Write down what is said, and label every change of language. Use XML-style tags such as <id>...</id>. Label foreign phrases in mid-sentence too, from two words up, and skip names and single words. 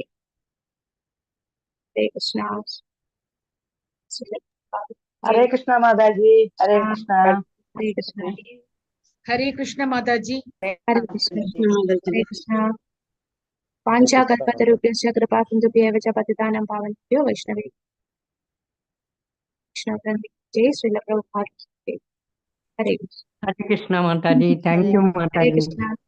<ml>ഹരേ കൃഷ്ണ. ഹരേ കൃഷ്ണ മാതാജി. ഹരേ കൃഷ്ണ. ഹരേ കൃഷ്ണ. ഹരേ കൃഷ്ണ മാതാജി.</ml> <sa>ഹരേ കൃഷ്ണ. ഹരേ കൃഷ്ണ. പാഞ്ചാകൽപതരുഭ്യശ്ച കൃപാ സിന്ധുഭ്യവ ച പതിതാനാം പാവനേഭ്യോ വൈഷ്ണവേഭ്യോ ജയ് ശ്രീല പ്രഭുപാദ്.</sa> <ml>ഹരേ കൃഷ്ണ. Hare Krishna Mataji.</ml> <en>Thank you</en> <ml>ഹരേ Mataji. കൃഷ്ണ.</ml>